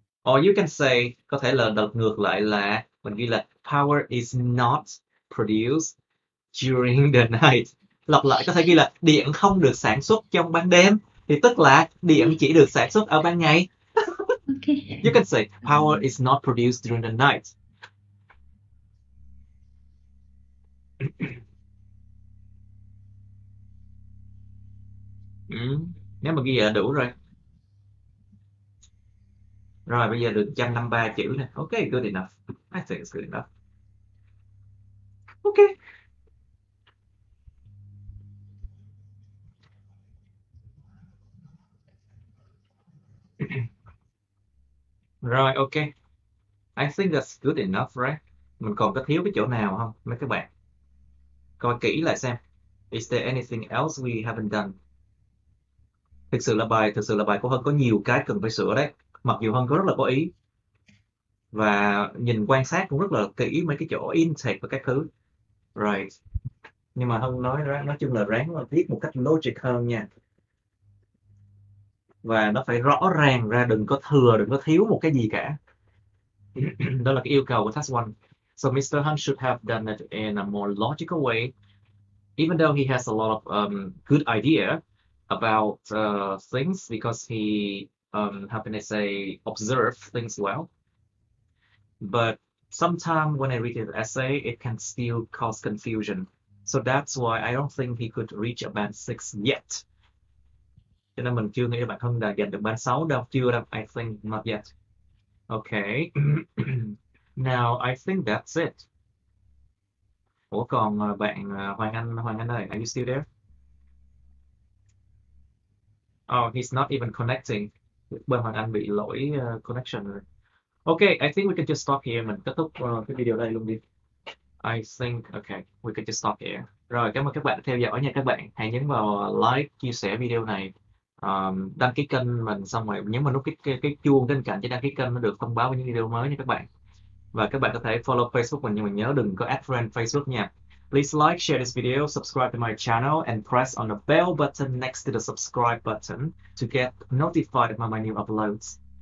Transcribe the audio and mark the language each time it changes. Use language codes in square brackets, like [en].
[en] Or you can say, [vi] có thể là đợt ngược lại là mình ghi là [en] power is not produced during the night. [vi] Lặp lại có thể ghi là điện không được sản xuất trong ban đêm, thì tức là điện chỉ được sản xuất ở ban ngày. [en] Okay. You can say power is not produced during the night. [vi] Nếu mà ghi là đủ rồi. Rồi bây giờ được 153 chữ nè. [en] Ok, good enough. I think it's good enough. Ok. [vi] Rồi, ok. [en] I think that's good enough, right? [vi] Mình còn có thiếu cái chỗ nào không mấy các bạn? Coi kỹ lại xem. [en] Is there anything else we haven't done? [vi] Thực sự là bài của Hân có nhiều cái cần phải sửa đấy. Mặc dù Hân có rất là có ý. Và nhìn quan sát cũng rất là kỹ mấy cái chỗ intake và các thứ. [en] Right. [vi] Nhưng mà Hân nói chung là ráng viết một cách logic hơn nha. Và nó phải rõ ràng ra, đừng có thừa, đừng có thiếu một cái gì cả. Đó là cái yêu cầu của task 1. [en] So Mr. Hunt should have done it in a more logical way, even though he has a lot of good idea about things, because he, how can I say, observe things well. But sometimes when I read his essay, it can still cause confusion. So that's why I don't think he could reach a band 6 yet. [vi] Cho nên mình chưa nghĩ bạn Hân đã giành được band 6 đâu. Chưa đâu. [en] I think not yet. Okay. Now I think that's it. [vi] Ủa còn bạn Hoàng Anh ơi, [en] are you still there? Oh, he's not even connecting. [vi] Bên Hoàng Anh bị lỗi connection rồi. [en] Okay, I think we can just stop here. [vi] Mình kết thúc cái video đây luôn đi. [en] I think, okay, we can just stop here. [vi] Rồi, cảm ơn các bạn đã theo dõi nha các bạn. Hãy nhấn vào like, chia sẻ video này, đăng ký kênh mình, xong rồi nhấn vào nút cái chuông bên cạnh để đăng ký kênh nó được thông báo với những video mới nha các bạn. Và các bạn có thể follow Facebook mình, nhưng mà nhớ đừng có add friend Facebook nha. [en] Please like, share this video, subscribe to my channel, and press on the bell button next to the subscribe button to get notified about my new uploads.